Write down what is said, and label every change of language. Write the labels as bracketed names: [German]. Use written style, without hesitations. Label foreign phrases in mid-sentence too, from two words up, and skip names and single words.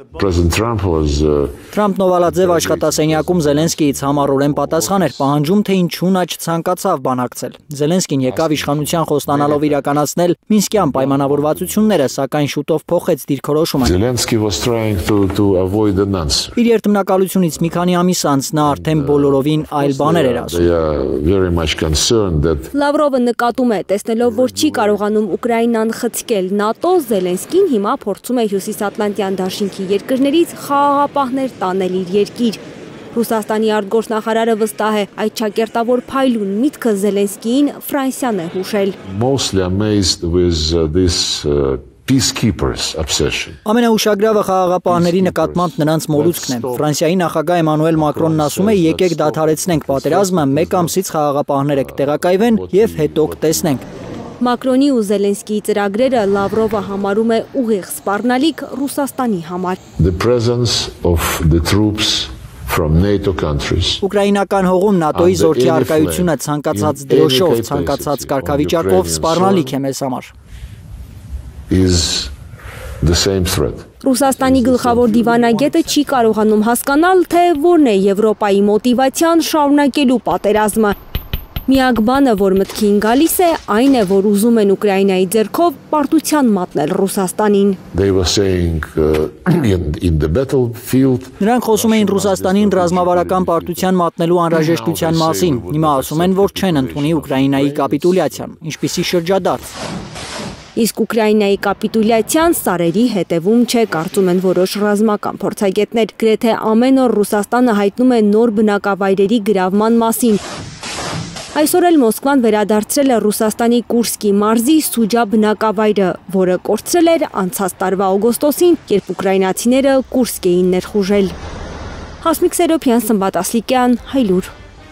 [Armenian] Թրամփն Օվալաձև աշխատասենյակում Զելենսկիից համառորեն պատասխան էր պահանջում, թե ինչու նա չցանկացավ բանակցել։ Զելենսկին եկավ իշխանության խոստանալով իրականացնել Մինսկյան պայմանավորվածությունները, սակայն շուտով փոխեց դիրքորոշումը։ [English] Zelensky was trying to avoid an answer. [Armenian] Իր երթմնակալությունից մի քանի ամիս անց նա արդեն բոլորովին այլ բաներ էր ասում։ [English] They are very much concerned that [Armenian] Լավրովը նկատում է, տեսնելով, որ չի կարողանում Ուկրաինան խցկել ՆԱՏՕ, Զելենսկին հիմա փորձում է Հյուսիսատլանտյան դաշինքի երկրներից խաղաղապահներ տանել իր երկիր։ Ռուսաստանի արտգործնախարարը վստահ է, այդ ճակերտավոր փայլուն միտքը Զելենսկիին Ֆրանսիան է հուշել։ [English] Mostly amazed with this peacekeepers obsession. [Armenian] Ամենաուշագրավը խաղաղապահների նկատմամբ նրանց մոլուցքն է։ Ֆրանսիայի նախագահ Էմանուել Մակրոնն ասում է, եկեք դադարեցնենք պատերազմը, մեկ ամսից խաղաղապահները կտեղակայվեն եւ հետո կտեսնենք։ Մակրոնի ու Զելենսկիի ծրագրերը Լավրովը համարում է ուղիղ սպառնալիք Ռուսաստանի համար։ [English] The presence of the troops from NATO countries. [Armenian] Ուկրաինական հողում ՆԱՏՕ-ի զորքի արկայությունը ցանկացած դրոշով, ցանկացած կարգավիճակով սպառնալիք է մեզ համար։ [English] Is the same threat. [Armenian] Ռուսաստանի գլխավոր դիվանագետը չի կարողանում հասկանալ, թե որն է Եվրոպայի մոտիվացիան շարունակելու պատերազմը։ Միակ բանը, որ մտքին գալիս է, այն է, որ ուզում են Ուկրաինայի ձեռքով պարտության մատնել Ռուսաստանին։ [English] They were saying in the battlefield. [Armenian] Նրանք խոսում էին Ռուսաստանին ռազմավարական պարտության մատնելու անհրաժեշտության մասին։ Հիմա ասում են, որ չեն ընդունի Ուկրաինայի կապիտուլյացիան, ինչպիսի շրջադարձ։ Իսկ Ուկրաինայի կապիտուլյացիան սարերի հետևում չէ, կարծում են որոշ ռազմական փորձագետներ։ Գրեթե ամեն օր Ռուսաստանը հայտնում է նոր բնակավայրերի գրավման մասին։ Այսօր էլ Մոսկվան վերադարձրել է Ռուսաստանի Կուրսկի մարզի Սուջա բնակավայրը, որը կորցրել էր անցած տարվա օգոստոսին, երբ ուկրաինացիները Կուրսկ էին ներխուժել։ Հասմիկ Սերոփյան, Սմբատ Ասլիկյան, Հայլուր։